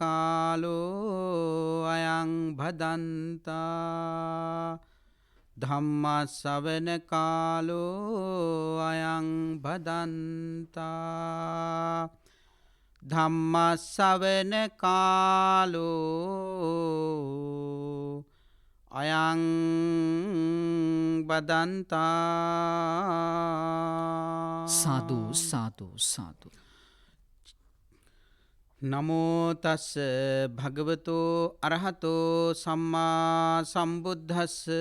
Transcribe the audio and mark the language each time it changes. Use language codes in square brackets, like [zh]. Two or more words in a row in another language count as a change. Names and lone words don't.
[pi] කාලෝ අයං භදන්තා ධම්ම ශ්‍රවණ කාලෝ අයං භදන්තා ධම්ම ශ්‍රවණ කාලෝ අයං බදන්තා. සාදු සාදු සාදු. නමෝ තස් භගවතෝ අරහතෝ සම්මා සම්බුද්දස්ස.